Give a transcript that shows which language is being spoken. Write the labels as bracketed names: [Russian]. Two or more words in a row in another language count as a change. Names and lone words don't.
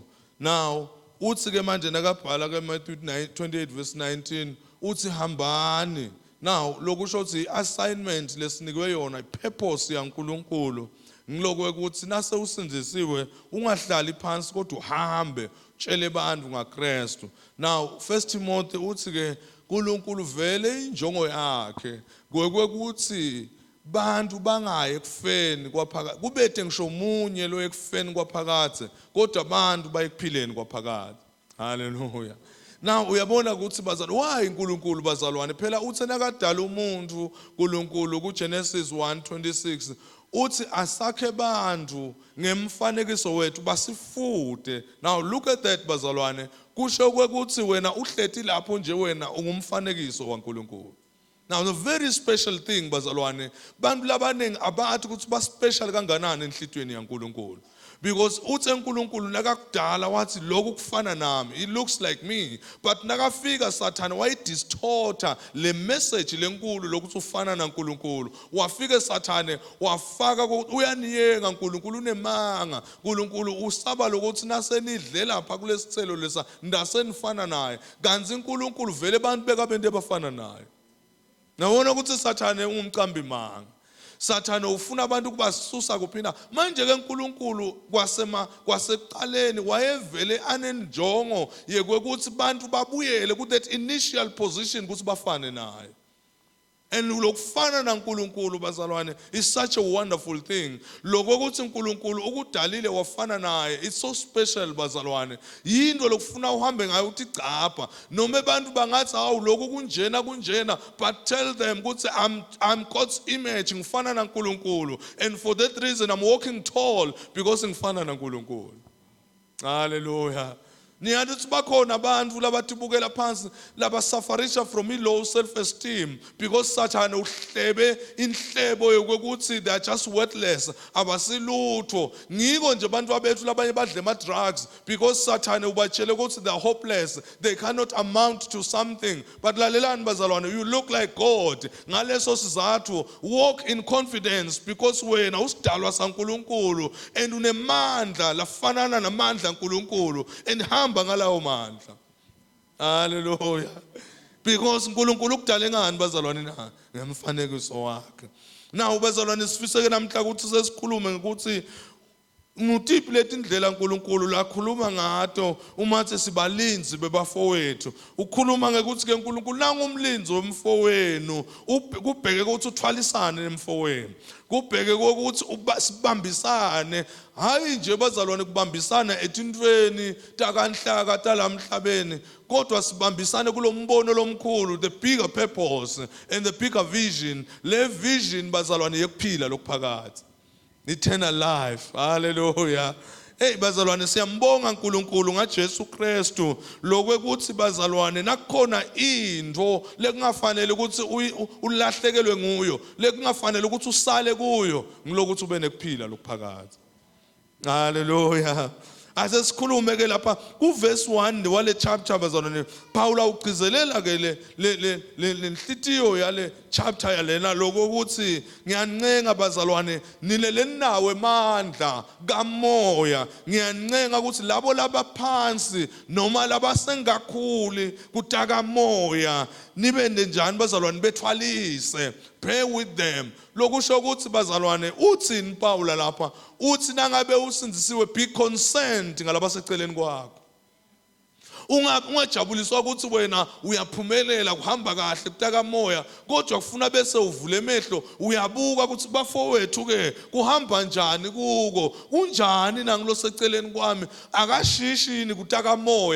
[Swati] Now uthi ke manje nakabhala ke Matthew 28 verse 19 uthi hambani. Now lokusho ukuthi assignment lesinikwe yona purpose yaNkulunkulu ngilokuthi nase usinzisiwe ungahlali phansi kodwa uhambe utshele abantu ngaKristu. Now 1 Timothy uthi ke uNkulunkulu vele injongo yakhe kwekuthi bantu bangaye ekufeni kwaphakade kubethe ngisho umunye lo ekufeni kwaphakade kodwa abantu bayekuphileni kwaphakade. Hallelujah. Now uyabona ukuthi bazalwane why uNkulunkulu bazalwane phela uthi nakadala umuntu uNkulunkulu kuGenesis 1:26 uthi asakhe bantu ngemfanekiso wethu basifude. [English] Now look at that [Swati] bazalwane kusho ukuthi wena uhleti lapho nje wena ungumfanekiso kaNkulunkulu. [English] Now the very special thing [Swati] bazalwane bantu labanengi abathi ukuthi ba special kanganani enhlitweni yaNkulunkulu Because uthi uNkulunkulu nakakudala wathi lokhu kufana nami, [English] it looks like me, but [Swati] nakafika Satan wayidistorta le message lenkulu lokuthi ufana naNkulunkulu. Wafike Satan wafaka ukuthi uyaniyeka uNkulunkulu unemanga, uNkulunkulu usaba lokuthi nasenidlela lapha kulesithelo lesa ndasenifana naye. Kanti uNkulunkulu vele abantu bekabente abafana naye. Nawona ukuthi Satan ungumcambi manga. Satan ufuna abantu kubasusa kuphina. Manje ke uNkulunkulu kwasekuqaleni wayevele anenjongo yekwekuthi abantu babuyele ku [English] that initial position [Swati] ukuthi bafane naye. [English] And [Swati] lokufana naNkulunkulu bazalwane [English] is such a wonderful thing. [Swati] Lokho ukuthi uNkulunkulu ukudalile wafana naye, [English] it's so special [Swati] bazalwane. Yinto lokufuna uhambe ngayo uthi chapha. Noma abantu bangathi hawu lokho kunjena, [English] but tell them ukuthi I'm God's image, [Swati] ngifana naNkulunkulu. [English] And for that reason I'm walking tall because [Swati] ngifana naNkulunkulu. Hallelujah. Niyathi ukuthi bakhona abantu labathibukela phansi labasafarisha [English] from low self esteem because [Swati] Satan uhlebe inhlebo yokuthi [English] they are just worthless, [Swati] abasilutho. Ngiko nje abantu abethu labanye badle ama [English] drugs because [Swati] Satan ubatshele ukuthi [English] they are hopeless, they cannot amount to something. [Swati] But lalelani bazalwane, [English] you look like God. [Swati] Ngaleso sizathu [English] walk in confidence because [Swati] wena usidalwa saNkulunkulu and unemandla lafanana namandla kaNkulunkulu and ngalawo mandla. Hallelujah. Because uNkulunkulu ukudale ngani bazalwane na ngemfanekiso wakhe. Now bazalwane sifiseke namhla ukuthi sesikhulume ukuthi ngutiphi leti indlela uNkulunkulu la khuluma ngato uma sithi sibalinzi bebafowethu. Ukhuluma ngekuthi ke uNkulunkulu nangumlinzi womfowenu, kubheke ukuthi uthwalisane nemfowenu. Kubheke ukuthi sibambisane, hayi nje bazalwane kubambisana etintweni takanhlaka talamhlabeni, kodwa sibambisane kulombono lomkhulu, [English] the bigger purpose and the bigger vision. [Swati] Le vision bazalwane yekuphila lokuphakathi, [English] eternal life. [Swati] Hallelujah. Hey bazalwane siyambonga uNkulunkulu ngaJesu Kristu lokwekuthi bazalwane nakukhona into lekungafanele ukuthi ulahlekelwe nguyo, lekungafanele ukuthi usale kuyo, ngilokuthi ube nekuphila lokuphakathi. Hallelujah. Ase sikhulume ke lapha ku verse 1 wale chapter bazalwane, Paul ugcizelela ke le nhliziyo yale chapter yalena lokuthi ngiyancenga bazalwane nilele nawe amandla kamoya. Ngiyancenga ukuthi labo labaphansi noma labasengakhuli kutaka moya nibe njani bazalwane bethwalise, [English] pray with them. [Swati] Lokusho ukuthi bazalwane uthini Paul lapha, uthi nangabe usindisiwe [English] be concerned [Swati] ngalabaseceleni kwakho. Ungajabuliswa ukuthi wena uyaphumelela kuhamba kahle kutaka moya, kodwa kufuna bese uvule emehlo uyabuka ukuthi bafowethu ke kuhamba njani kuko, kunjani nangiloseceleni kwami, akashishini kutaka moya.